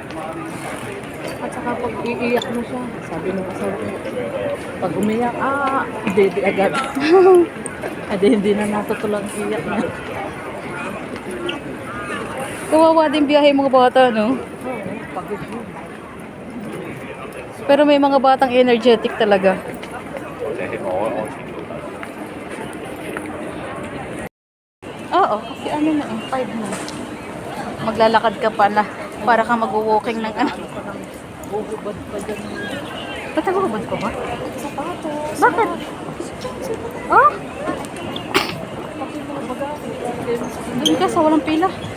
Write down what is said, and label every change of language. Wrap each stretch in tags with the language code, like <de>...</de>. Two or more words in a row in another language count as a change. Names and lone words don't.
<tl>At saka pag iiyak mo siya, sabi ng asawa ko, pag umiyak, baby agad. Hindi na natutulang iyak na. Kawawa din biyahe mga bata, no? Oo, pagod yun. Pero may mga batang energetic talaga.</tl> <yue>即係我全部得。</yue> <tl>Oo, kasi ano na eh, 5 na. Maglalakad ka pa na para ka mag-walking ng ano. Bubad pa dyan. Ba't nagubad ko ba? Sapatos. Bakit? Oh? Doon ka sa walang pila.</tl>